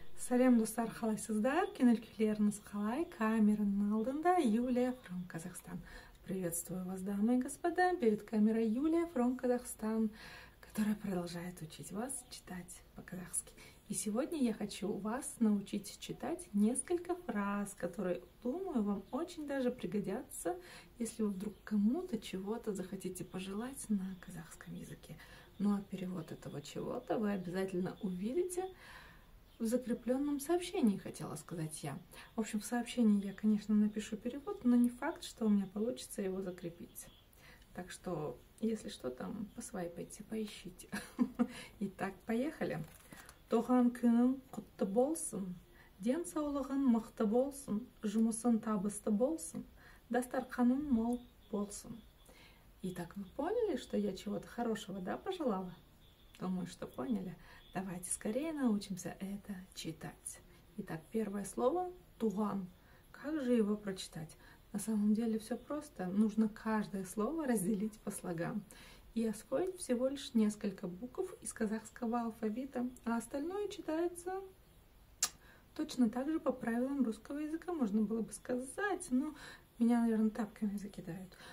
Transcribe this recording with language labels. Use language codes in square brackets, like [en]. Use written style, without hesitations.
[kk] Сәлем достар, қалайсыздар? Кинолькілеріңіз қалай? Камераның алдында [ru] Юлия from Казахстан. Приветствую вас, дамы и господа. Перед камерой Юлия from Казахстан, которая продолжает учить вас читать по-казахски. И сегодня я хочу вас научить читать несколько фраз, которые, думаю, вам очень даже пригодятся, если вы вдруг кому-то чего-то захотите пожелать на казахском языке. Ну а перевод этого чего-то вы обязательно увидите в закрепленном сообщении, хотела сказать я. В общем, в сообщении я, конечно, напишу перевод, но не факт, что у меня получится его закрепить. Так что, если что, там посвайпайте, поищите. Итак, поехали. [kk] Туған күнің құтты болсын, денсаулығың мықты болсын, жұмысың табысты болсын, дастарханың мол болсын. [ru] Итак, вы поняли, что я чего-то хорошего, да, пожелала? Думаю, что поняли. Давайте скорее научимся это читать. Итак, первое слово туған. Как же его прочитать? На самом деле все просто. Нужно каждое слово разделить по слогам и освоить всего лишь несколько букв из казахского алфавита, а остальное читается точно так же по правилам русского языка, можно было бы сказать, но меня, наверное, тапками закидают.